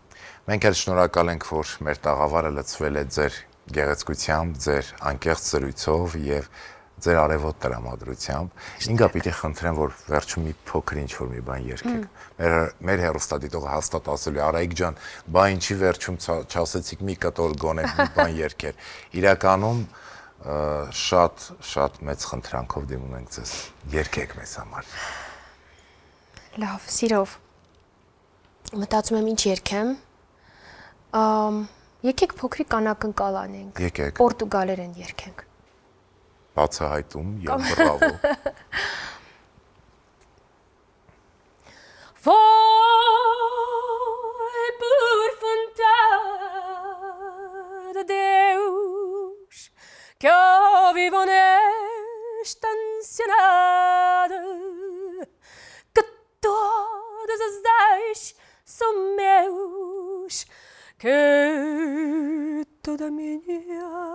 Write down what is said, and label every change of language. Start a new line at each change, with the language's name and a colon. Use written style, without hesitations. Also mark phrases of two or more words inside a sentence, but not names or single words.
Armenian: Մենք էլ շնորհակալ ենք, որ մեր տաղավարը լցվել է ձեր գեղեցկությամբ, ձեր անկեղծ զրույցով եւ ձեր արևոտ տրամադրությամբ։ Ինգա պիտի խնդրեմ, որ վերջում մի փոքր ինչ-որ մի բան երգեք։ Մեր հեռուստադիտողը հաստատ ասելու է, Արայիկ ջան, բա ինչի վերջում չասեցիք մի կտոր գոնե մի բան երգեր։ Իրականում շատ մեծ խնդրանքով դիմում ենք ձեզ։ Երգեք մեզ համար։ Լավ, սիրով։ Մտածում եմ ինչ երգեմ։ Եկեք փոքրիկ անակնկալ անենք։ Եկեք։ Պորտուգալերեն երգենք։ Բացահայտում եւ բրավո։
Portuguese: Foi por vontade de Deus que eu vivo nesta ansiedade, que todos os dias são meus, que toda minha